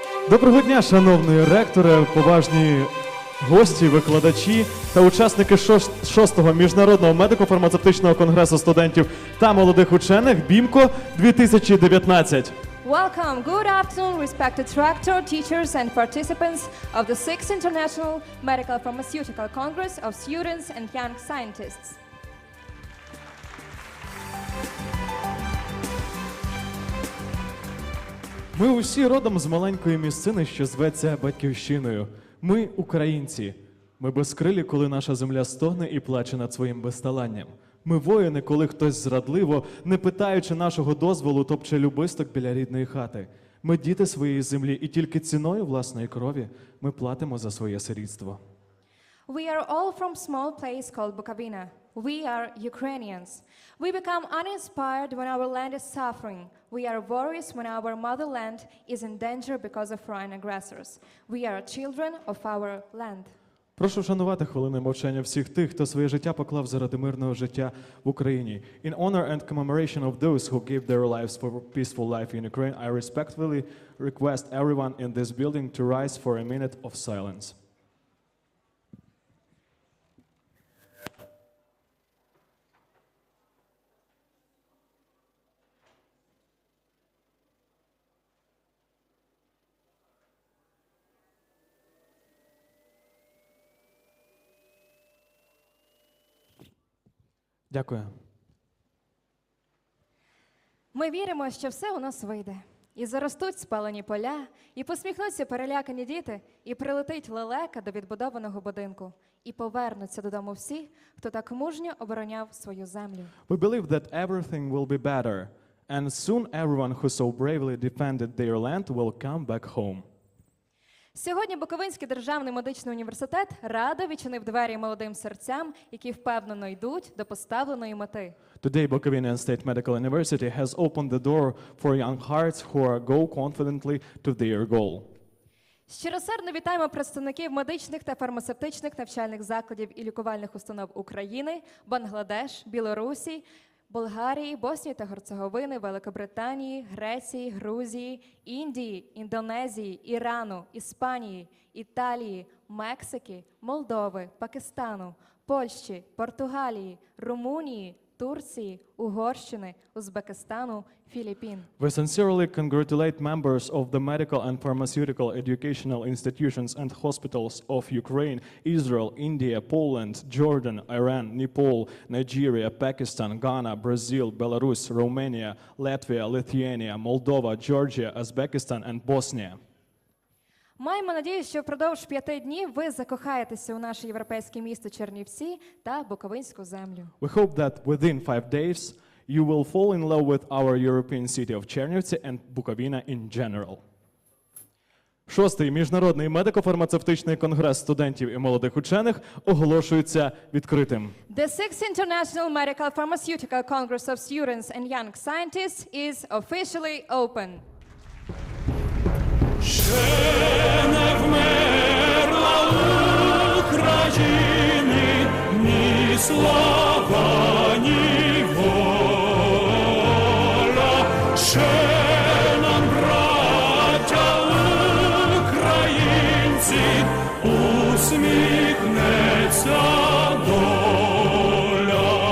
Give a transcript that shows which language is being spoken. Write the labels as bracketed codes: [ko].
[uk] Доброго дня, шановний ректоре, поважні гості, викладачі та учасники 6-го міжнародного медико-фармацевтичного конгресу студентів та молодих учених Bimco 2019. [en] Welcome, good afternoon, respected rector, teachers and participants of the 6th International Medical Pharmaceutical Congress of Students and Young Scientists. [uk] Ми усі родом з маленької місцини, що зветься Батьківщиною. Ми – українці. Ми безкрилі, коли наша земля стогне і плаче над своїм безталанням. Ми воїни, коли хтось зрадливо, не питаючи нашого дозволу, топче любисток біля рідної хати. Ми діти своєї землі, і тільки ціною власної крові ми платимо за своє сирітство. [en] We are all from small place called Bukovina. We are Ukrainians. We become uninspired when our land is suffering. We are warriors when our motherland is in danger because of foreign aggressors. We are children of our land. [uk] Прошу вшанувати хвилиною мовчання всіх тих, хто своє життя поклав заради мирного життя в Україні. [en] In honor and commemoration of those who gave their lives for peaceful life in Ukraine, I respectfully request everyone in this building to rise for a minute of silence. [uk] Дякую. Ми віримо, що все у нас вийде. І заростуть спалені поля, і посміхнуться перелякані діти, і прилетить лелека до відбудованого будинку. І повернуться додому всі, хто так мужньо обороняв свою землю. [en] We believe that everything will be better, and soon everyone who so bravely defended their land will come back home. [uk] Сьогодні Буковинський державний медичний університет радо відчинив двері молодим серцям, які впевнено йдуть до поставленої мети. [en] Today, Bukovina State Medical University has opened the door for young hearts who go confidently to their goal. [uk] Щиросердно вітаємо представників медичних та фармацевтичних навчальних закладів і лікувальних установ України, Бангладеш, Білорусі, Болгарії, Боснії та Герцеговини, Великобританії, Греції, Грузії, Індії, Індонезії, Ірану, Іспанії, Італії, Мексики, Молдови, Пакистану, Польщі, Португалії, Румунії, Турції, Угорщини, Узбекистану, Філіппін. [en] We sincerely congratulate members of the medical and pharmaceutical educational institutions and hospitals of Ukraine, Israel, India, Poland, Jordan, Iran, Nepal, Nigeria, Pakistan, Ghana, Brazil, Belarus, Romania, Latvia, Lithuania, Moldova, Georgia, Uzbekistan and Bosnia. [uk] Маємо надію, що впродовж 5 днів ви закохаєтеся у наше європейське місто Чернівці та Буковинську землю. [en] We hope that within 5 days you will fall in love with our European city of Chernivtsi and Bukovina in general. [uk] 6-й міжнародний медико-фармацевтичний конгрес студентів і молодих учених оголошується відкритим. [en] The 6th International Medical Pharmaceutical Congress of Students and Young Scientists is officially open. [uk] Ще не вмерла України ні слава, ні воля. Ще нам, браття українці, усміхнеться доля.